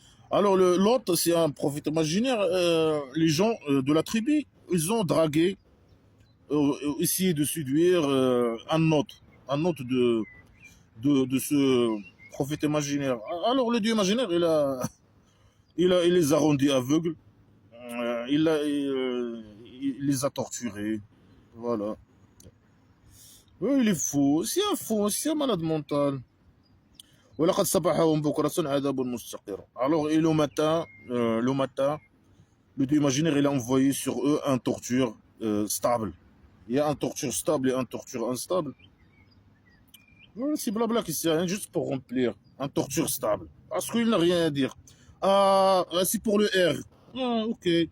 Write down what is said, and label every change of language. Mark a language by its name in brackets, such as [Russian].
[French] Alors, l'autre, c'est un prophète imaginaire. Les gens de la tribu, ils ont dragué, essayé de séduire un autre de ce prophète imaginaire. Alors, le dieu imaginaire, il les a rendus aveugles. Il les a torturés. Voilà. Oui, il est fou, c'est un malade mental. [Arabic] ولقد صبحهم بكرة عذاب مستقر. [French] Alors, et le matin, le dieu imaginaire, il a envoyé sur eux un torture stable. Il y a un torture stable et un torture instable. C'est blabla qui sert à rien, juste pour remplir. Un torture stable. Parce qu'il n'a rien à dire. Ah, c'est pour le R. Ah, ok.